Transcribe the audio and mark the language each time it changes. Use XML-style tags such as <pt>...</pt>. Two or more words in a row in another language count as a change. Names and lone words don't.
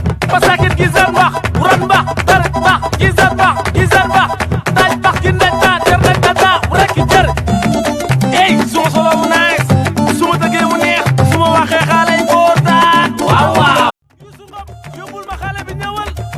<wo>Pasakit gizan bax, uran bax, tarat bax, gizan bax, gizan bax, taj bax, gindan ta, der nañ ta ta, rek ki jër. Ey, suma solo mu nice, suma tëggee mu neex, suma waxee xale yi kontaan. Waaw, waaw. Youssou Ngom, yóbbul ma xale bi, ñëwal.</wo>